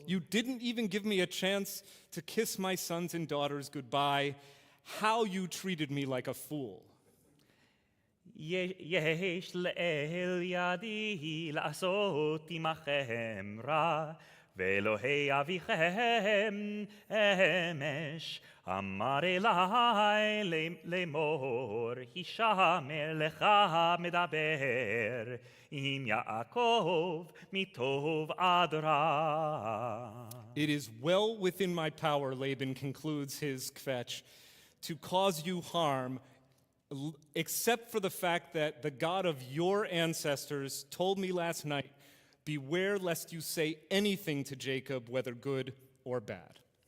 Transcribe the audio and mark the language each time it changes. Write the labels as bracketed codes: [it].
[en] You didn't even give me a chance to kiss my sons and daughters goodbye. How you treated me like a fool. [he] יש לאל ידי לעשות עמכם רע, ואלוהי אביכם אמש אמר אלי לאמור, הישמר לך מדבר עם יעקב מטוב עד רע. [en] It is well within my power, Laban concludes his kvetch, to cause you harm, except for the fact that the God of your ancestors told me last night, "Beware lest you say anything to Jacob, whether good or bad."